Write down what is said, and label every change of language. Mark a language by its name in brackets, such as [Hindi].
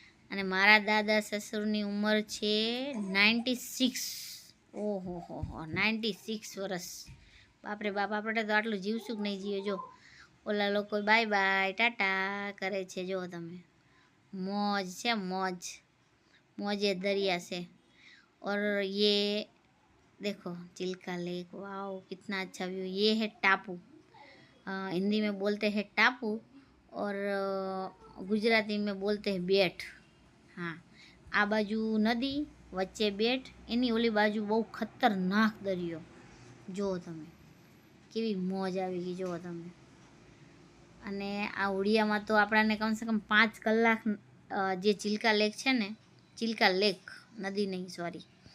[Gujarati] અને મારા દાદા સસુરની ઉંમર છે 96। ઓહો હો હો, 96 વર્ષ। બાપરે બાપ, આપણે તો આટલું જીવશું કે નહીં જીવે। જો ઓલા લોકો બાય બાય ટાટા કરે છે, જો તમે, मौज છે मौज, [Hindi] मौजे दरिया से। और ये देखो चिल्का लेक, वाओ कितना अच्छा व्यू। ये है टापू, हिंदी में बोलते हैं टापू और गुजराती में बोलते हैं बेट। [Gujarati] हाँ, આ બાજુ નદી, વચ્ચે બેટ, એની ઓલી બાજુ બહુ ખતરનાક દરિયો। જુઓ તમે કેવી મોજ આવી ગઈ, જુઓ તમે। અને આ ઉડિયામાં તો આપણાને કમસે કમ 5 કલાક જે ચિલ્કા લેક છે ને, ચિલ્કા લેક, નદી નહીં સોરી,